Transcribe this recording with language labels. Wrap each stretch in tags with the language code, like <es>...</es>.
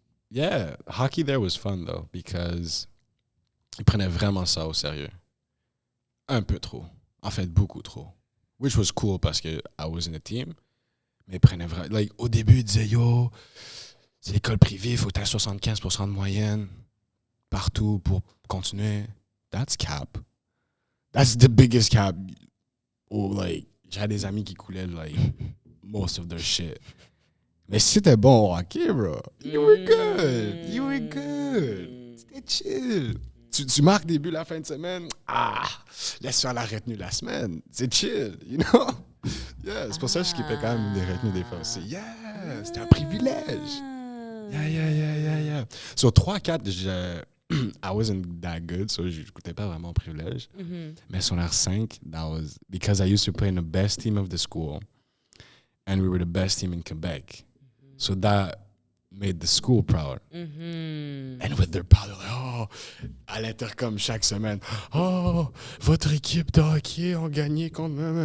<en>Yeah, hockey there was fun though because</en> <fr>ils prenaient vraiment ça au sérieux. Un peu trop. En fait, beaucoup trop.</fr> <en>Which was cool</en> <fr>parce que</fr> <en>I was in a team.</en> <fr>Mais ils prenaient vraiment... Like, au début, ils disaient, yo, c'est l'école privée, il faut que tu aies 75% de moyenne partout pour continuer.</fr> <en>That's cap. That's the biggest cap. Or like,</en> <fr>j'ai des amis qui coulaient</fr> <en>like most of their shit.</en> <fr>Mais si t'es bon au hockey, bro,</fr> <en>you were good. You were good.</en> <fr>C'était chill. Tu marques des buts la fin de semaine. Laisse faire la retenue la semaine. C'est chill,</fr> <en>you know?</en> <fr>Yeah, c'est pour ça que je skippais quand même des retenues des fois aussi. Yeah, c'était un privilège. Yeah.</fr> <en>So 3-4, I wasn't that good, so</en> <fr>je n'écoutais pas vraiment au privilège. Mais sur r 5,</fr> <en>that was because I used to play in the best team of the school. And we were the best team in Quebec. So that made the school proud. And with their power,</en> <fr>like, oh, à l'intercom chaque semaine, oh, votre équipe de hockey a gagné contre...</fr>